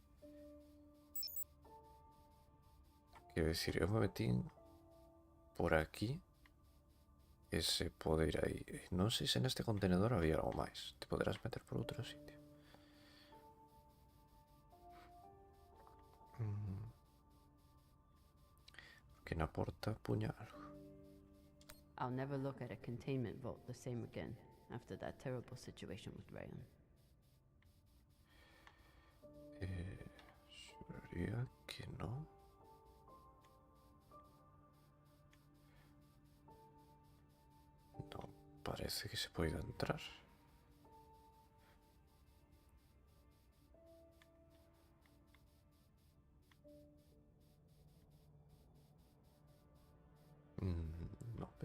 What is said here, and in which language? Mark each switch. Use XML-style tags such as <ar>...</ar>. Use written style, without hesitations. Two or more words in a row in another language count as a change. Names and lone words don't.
<gl>Quero dicir, eu me metín por aquí e se pode ir aí. Non sei se neste contenedor había algo máis. Te poderás meter por outro sitio. Porque na porta puña algo.</gl> <en>I'll never look at a containment vault the same again after that terrible situation with Rayon.</en> <gl>Xuraría que non. Non parece que se poida entrar. No.</gl>